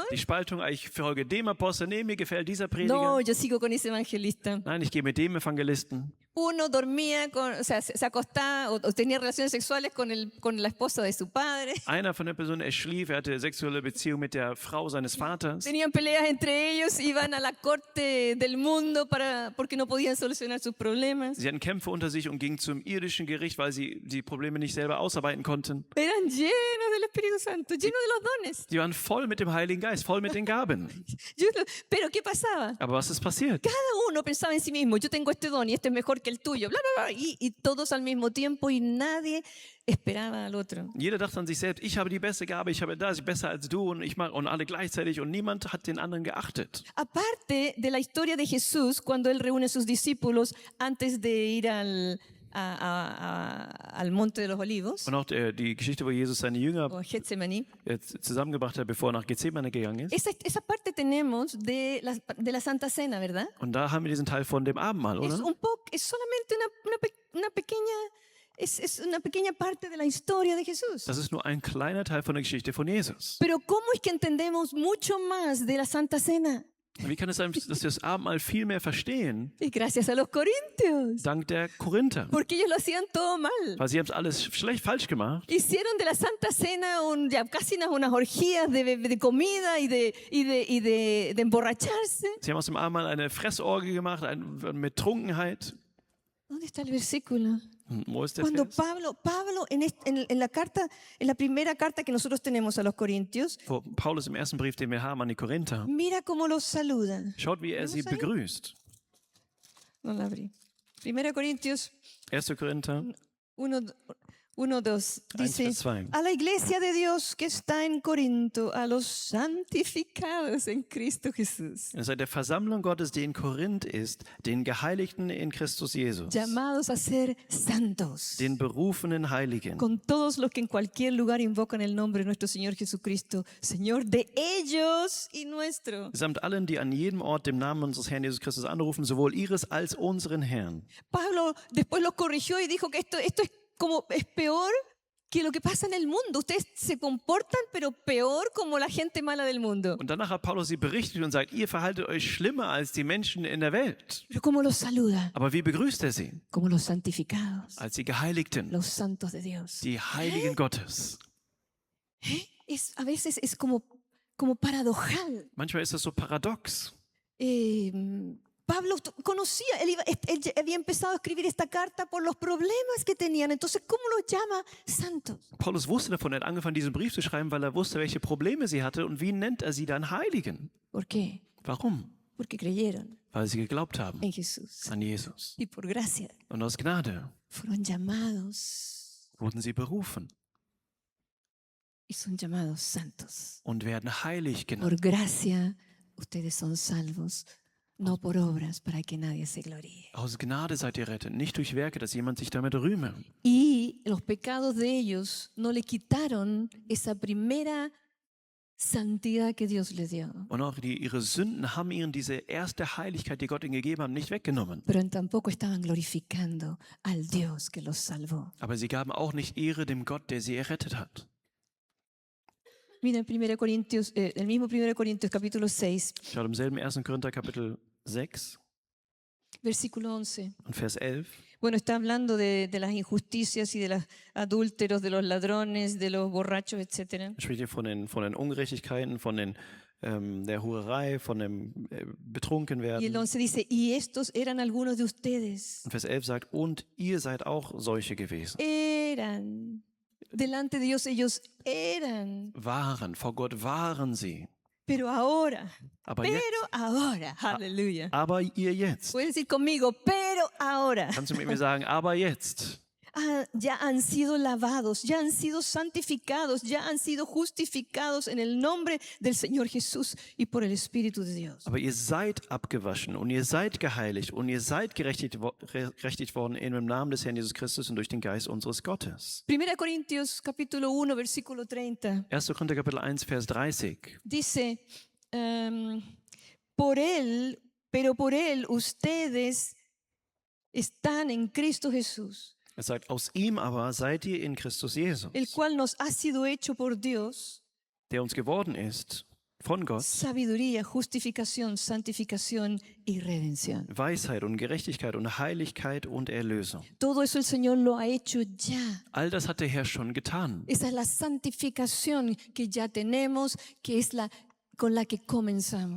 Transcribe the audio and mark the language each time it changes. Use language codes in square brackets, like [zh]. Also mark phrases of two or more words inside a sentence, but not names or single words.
[de] Die Spaltung, ich folge dem Apostel, nee, mir gefällt dieser Prediger. [es] no, yo sigo con ese evangelista. [de] Nein, ich gehe mit dem Evangelisten. [es] Uno dormía, o sea, se acostaba o tenía relaciones sexuales con la esposa de su padre. [de] Einer von der Person, er schlief, er hatte sexuelle Beziehung mit der Frau seines Vaters. [es] Tenían peleas entre ellos, iban a la corte del mundo porque no podían solucionar sus problemas. [de] Sie hatten Kämpfe unter sich und gingen zum irdischen Gericht, weil sie die Probleme nicht selber ausarbeiten konnten. [es] Eran llenos del Espíritu Santo, llenos de los dones. [de] Sie waren voll mit dem Heiligen Geist, voll mit den Gaben. [es] Pero ¿qué pasaba? [de] Aber was ist passiert? [es] Cada uno pensaba en sí mismo, yo tengo este don y este es mejor que el tuyo, bla, bla, bla, y todos al mismo tiempo y nadie esperaba al otro. [de] Jeder dachte an sich selbst, ich habe die beste Gabe, ich habe das, besser als du und ich mache und alle gleichzeitig und niemand hat den anderen geachtet. [es] Aparte de la historia de Jesús, cuando él reúne a sus discípulos antes de ir al Monte de los Olivos, [de] Und auch die Geschichte, wo Jesus seine Jünger [es] o Getsemaní, [de] zusammengebracht hat, bevor er nach Gethsemane gegangen ist. [es] esa parte tenemos de la Santa Cena, ¿verdad? [de] Und da haben wir diesen Teil von dem Abendmahl, [es] Es, [de] oder? [es] es solamente es una pequeña parte de la historia de Jesús. [de] Das ist nur ein kleiner Teil von der Geschichte von Jesus. [es] Pero ¿cómo es que entendemos mucho más de la Santa Cena? [de] Wie kann es sein, dass wir das Abendmahl viel mehr verstehen? [es] Y gracias a los corintios, [de] Dank der Korinther. [es] porque ellos lo hacían todo mal. [de] Weil sie haben es alles falsch gemacht. [es] Hicieron de la Santa Cena ya casi unas orgías de comida y de emborracharse. [de] Sie haben aus dem Abendmahl eine Fressorgie gemacht, mit Trunkenheit. [es] ¿Dónde está el versículo? [de] Wo ist der [es] Cuando [de] Vers? [es] Pablo en la carta, en la primera carta que nosotros tenemos a los corintios, [de] Wo Paulus im ersten Brief, den wir haben an die Korinther, [es] mira cómo los saluda. [de] schaut, wie er sie begrüßt. [es] No la abrí. Primera Corintios [de] 1. Korinther 1:2 1, [es] dice: [de] Vers 2. [es] a la iglesia de Dios que está en Corinto, a los santificados en Cristo Jesús, [de] Es sei der Versammlung Gottes, die in Korinth ist, den Geheiligten in Christus Jesus, [es] llamados a ser santos, [de] den berufenen Heiligen, [es] con todos los que en cualquier lugar invocan el nombre de nuestro Señor Jesucristo, Señor de ellos y nuestro. [de] samt allen, die an jedem Ort dem Namen unseres Herrn Jesus Christus anrufen, sowohl ihres als unseren Herrn. [es] Pablo después los corrigió y dijo que esto es peor que lo que pasa en el mundo. Ustedes se comportan, pero peor como la gente mala del mundo. [de] Und danach hat Paulus sie berichtet und sagt, ihr verhaltet euch schlimmer als die Menschen in der Welt. [es] Pero ¿cómo los saluda? [de] Aber wie begrüßt er sie? [es] Como los santificados, [de] Als die Geheiligten, [es] los santos de Dios. [de] die Heiligen Gottes. [es] A veces es como paradojal. [de] Manchmal ist das so paradox. [es] Pablo conocía, él había empezado a escribir esta carta por los problemas que tenían. Entonces, ¿cómo los llama santos? [de] Paulus wusste davon, er hat angefangen, diesen Brief zu schreiben, weil er wusste, welche Probleme sie hatte und wie nennt er sie dann Heiligen. [es] ¿Por qué? [de] Warum? [es] Porque creyeron [de] Weil sie geglaubt haben [es] en Jesús. [de] an Jesus. [es] Y por gracia [de] Und aus Gnade [es] fueron llamados [de] wurden sie berufen [es] y son llamados santos. [de] und werden heilig [es] Por [de] genannt. [es] gracia ustedes son salvos, no por obras para que nadie se gloríe. [de] Aus Gnade seid ihr rettet, nicht durch Werke, dass jemand sich damit rühme. [es] Y los pecados de ellos no le quitaron esa primera santidad que Dios les dio. [de] Und auch ihre Sünden haben ihnen diese erste Heiligkeit, die Gott ihnen gegeben hat, nicht weggenommen. [es] Pero tampoco estaban glorificando al Dios que los salvó. [de] Aber sie gaben auch nicht Ehre dem Gott, der sie errettet hat. [es] Mira en el mismo 1 Corintios capítulo 6, [de] Schaut im selben 1. Korinther Kapitel 6 [es] versículo 11. [de] und Vers 11. [es] Bueno, está hablando de las injusticias y de los adúlteros, de los ladrones, de los borrachos, etc. [de] Er spricht hier von den Ungerechtigkeiten, von der Hurerei, von dem [es] Y el [de] Betrunkenwerden. [es] 11 dice, y estos eran algunos de ustedes. [de] Und Vers 11 sagt, und ihr seid auch solche gewesen. [es] Eran. Delante de Dios ellos eran. [de] Vor Gott waren sie. [es] Pero ahora, [de] Aber [es] aleluya. [de] aber ihr jetzt. [es] Puedes decir conmigo, pero ahora. [de] Kannst du mit mir sagen, aber jetzt. [es] Ya han sido lavados, ya han sido santificados, ya han sido justificados en el nombre del Señor Jesús y por el Espíritu de Dios. [de] Aber ihr seid abgewaschen und ihr seid geheiligt und ihr seid gerechtigt worden in dem Namen des Herrn Jesus Christus und durch den Geist unseres Gottes. [es] 1 Corintios capítulo 1 versículo 30 1. [de] Korinther Kapitel 1, Vers 30. [es] dice, pero por él ustedes están en Cristo Jesús, [de] Er sagt, aus ihm aber seid ihr in Christus Jesus, [es] el cual nos ha sido hecho por Dios [de] der uns geworden ist von Gott, [es] sabiduría, justificación, santificación y redención. [de] Weisheit und Gerechtigkeit und Heiligkeit und Erlösung. [es] Todo eso el Señor lo ha hecho ya. [de] All das hat der Herr schon getan. [es] Esa es la santificación que ya tenemos, que es la con la que comenzamos.